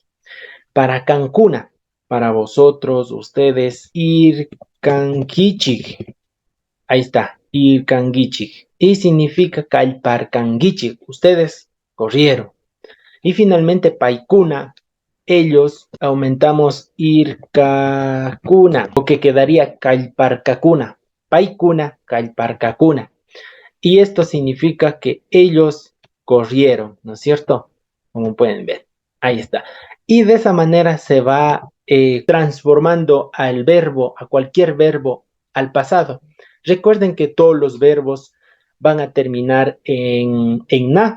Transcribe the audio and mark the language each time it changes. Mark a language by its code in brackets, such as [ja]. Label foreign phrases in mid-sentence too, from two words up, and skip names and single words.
[es] Para Cancuna, para vosotros, ustedes, [qu] ir canquichi. [es] Ahí está, [qu] ir canguichi. [es] Y significa calparcanguichi. Ustedes corrieron. Y finalmente paikuna, ellos aumentamos irkakuna, o que quedaría [qu] kalparkakuna, paikuna, kalparkakuna. [es] Y esto significa que ellos corrieron, ¿no es cierto? Como pueden ver, ahí está. Y de esa manera se va transformando al verbo, a cualquier verbo, al pasado. Recuerden que todos los verbos van a terminar en na.